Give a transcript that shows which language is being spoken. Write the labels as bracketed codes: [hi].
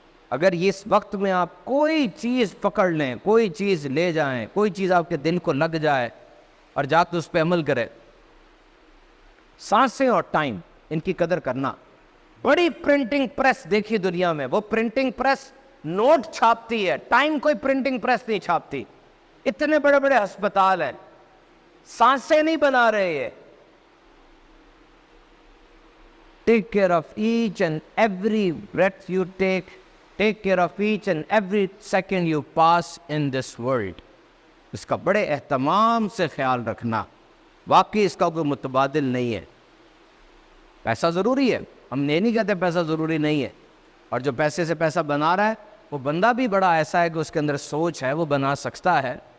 [hi] अगर ये इस वक्त में आप कोई चीज़ पकड़ लें, कोई चीज़ ले जाएं, कोई चीज़ आपके दिल को लग जाए और जाकर उस पर अमल करें, सांसें और टाइम, इनकी कदर करना। बड़ी प्रिंटिंग प्रेस देखी दुनिया में, वो प्रिंटिंग प्रेस नोट छापती है, टाइम कोई प्रिंटिंग प्रेस नहीं छापती। इतने बड़े बड़े अस्पताल हैं, सांसें नहीं बना रहे हैं। [en] Take care of each and every breath you take. Take care of each and every second you pass in this world. [hi] इसका बड़े एहतमाम से ख्याल रखना। वाकई इसका कोई मुतबादिल नहीं है। पैसा ज़रूरी है, हम ये नहीं कहते पैसा ज़रूरी नहीं है। और जो पैसे से पैसा बना रहा है, वो बंदा भी बड़ा ऐसा है कि उसके अंदर सोच है, वो बना सकता है।